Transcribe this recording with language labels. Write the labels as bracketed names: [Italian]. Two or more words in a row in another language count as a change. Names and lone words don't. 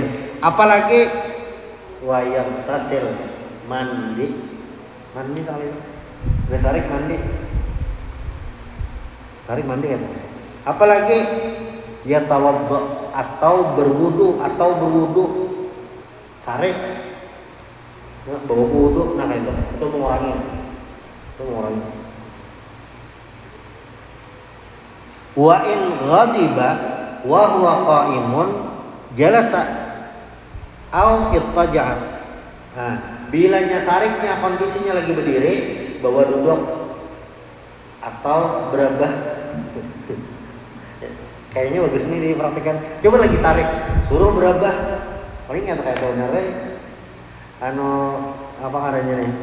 [Banjar] Apalagi [Arabic] wa yamtasil, [Banjar] mandi kali. Udah sarik mandi kan. Apalagi ya tawaddu atau berwudu sarik. Nah, bawa wudu, nah kayak itu mengurangi. [Arabic] Wa in ghadiba wa huwa qa'imun jalasa au ittaja'a. [Banjar] Nah, bilanya sariknya kondisinya lagi berdiri, bawa duduk atau berabah. Kayaknya bagus nih dipraktikkan. Coba lagi sarik, suruh berabah. Paling enggak kayak sebenarnya apa ngarannya nih?